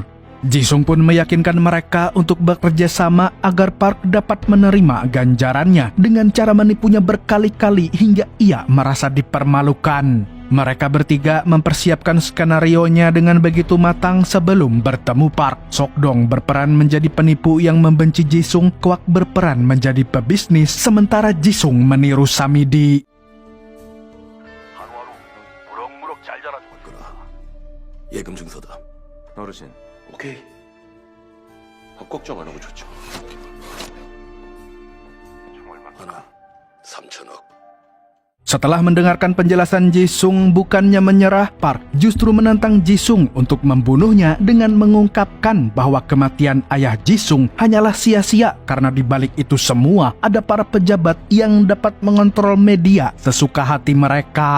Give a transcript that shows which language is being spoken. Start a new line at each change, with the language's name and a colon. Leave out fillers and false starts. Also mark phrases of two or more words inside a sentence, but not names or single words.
Indonesian: Jisung pun meyakinkan mereka untuk bekerja sama agar Park dapat menerima ganjarannya dengan cara menipunya berkali-kali hingga ia merasa dipermalukan. Mereka bertiga mempersiapkan skenarionya dengan begitu matang sebelum bertemu Park. Seok-dong berperan menjadi penipu yang membenci Jisung, Kwak berperan menjadi pebisnis, sementara Jisung meniru Samidi.
Korean: 예금 증서다. 어르신, 오케이. 밥 걱정 안 하고 좋죠. 하나 3천억.
Indonesian: Setelah mendengarkan penjelasan Jisung, bukannya menyerah, Park justru menantang Jisung untuk membunuhnya dengan mengungkapkan bahwa kematian ayah Jisung hanyalah sia-sia karena di balik itu semua ada para pejabat yang dapat mengontrol media sesuka hati mereka.